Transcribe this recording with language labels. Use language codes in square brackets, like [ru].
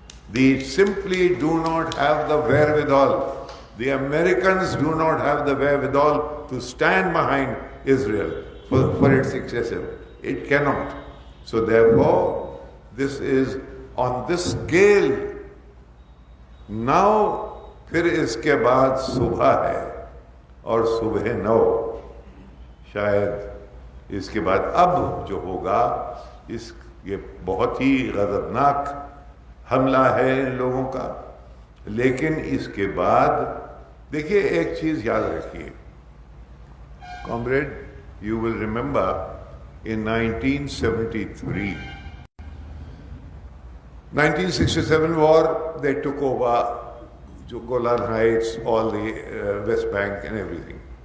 [en] They simply do not have the wherewithal. The Americans do not have the wherewithal to stand behind Israel for its excessive. It cannot. So therefore, this is on this scale. [hi] Now, फिर इसके बाद सुबह है और सुबह 9, शायद इसके बाद अब जो होगा ये बहुत ही गजबनाक हमला है इन लोगों का। लेकिन इसके बाद देखिए एक चीज याद रखिए, comrade, [en] you will remember in 1973, 1967 war, they took over Golan Heights, all the West Bank and everything.